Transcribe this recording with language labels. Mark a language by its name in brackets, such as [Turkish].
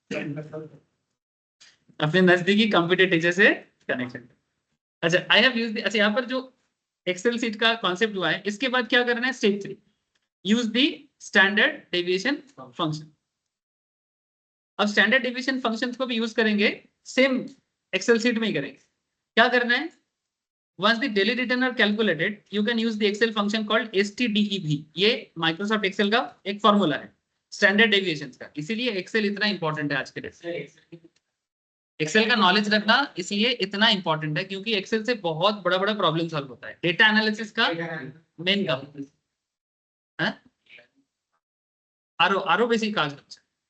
[Hindi] अपने नजदीकी computer teacher से कनेक्शन। अच्छा [English] I have used, [Hindi] अच्छा यहाँ पर जो एक्सेल सीट का कॉन्सेप्ट हुआ है, इसके बाद क्या करना है, [English] Step 3 use the standard deviation function. [Hindi] अब स्टैंडर्ड डेविएशन फंक्शन को भी यूज करेंगे, सेम एक्सेल सीट में ही करेंगे। क्या करना है, [English] once the daily return are calculated you can use the excel function called stdev। [Hindi] ये माइक्रोसॉफ्ट एक्सेल का एक फॉर्मूला है स्टैंडर्ड डेविएशंस का, इसीलिए एक्सेल इतना इंपॉर्टेंट है आज के डेट में। एक्सेल का नॉलेज रखना इसलिए इतना इंपॉर्टेंट है क्योंकि एक्सेल से बहुत बड़ा बड़ा प्रॉब्लम सॉल्व होता है। डेटा एनालिसिस का मेन काम है, आरो बेसिक काज है।